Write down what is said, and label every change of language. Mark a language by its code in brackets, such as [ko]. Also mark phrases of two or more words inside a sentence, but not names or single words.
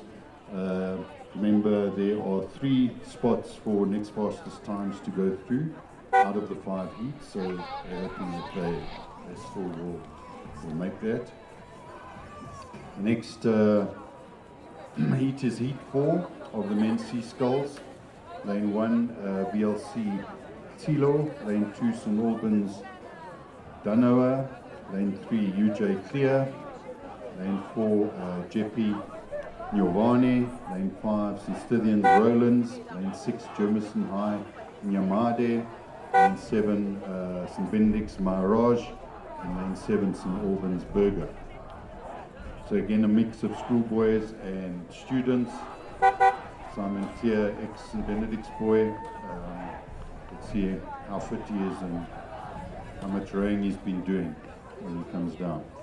[en] Remember, there are 3 spots for next fastest times to go through out of the 5 heats, so they're hoping that they still will make that. The next heat is heat 4 of the men's C sculls. Lane 1, VLC Tilo. Lane 2, St. Albans Danoa. Lane 3, UJ Clear. Lane 4, Jeppy Nyovane. Lane 5, St. Stithians Rolands. Lane 6, Germiston High Nyamade. Lane 7, St. Benedict's Maharaj. And lane 7, St. Albans Berger. So again, a mix of schoolboys and students. Simon Clear, ex-St. Benedict's boy. Let's see how fit he is and how much rowing he's been doing when he comes down.